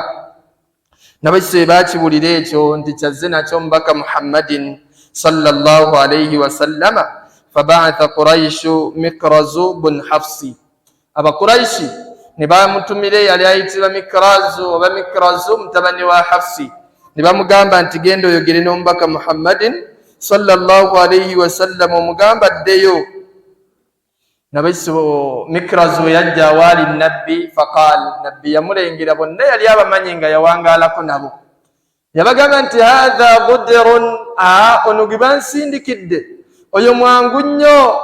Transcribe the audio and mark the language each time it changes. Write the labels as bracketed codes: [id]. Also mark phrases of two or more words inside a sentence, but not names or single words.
[lg] Nabakise baakiwulira ekyo nti kyazze nakyo mubaka Muhammadin [ar] صلى الله عليه وسلم. فبعث قريش مكرز بن حفص, [lg] Abakuraishi ne bamutumira yali ayitibwa Mikrazu oba Mikrazu mutabani wa Hafsi, ne bamugamba nti genda oyogere n'omubaka Muhammadin [ar] صلى الله عليه وسلم, [lg] omugamba addeyo. Nabakise Mikrazu yajja awaali nabbi, faqal, nabbi yamulengera, bonna yali abamanyi nga yawangaalako nabo. Yabagamba nti [ar] هذا بدر, [lg] ono gwe bansindikidde, oyo mwangu nnyo.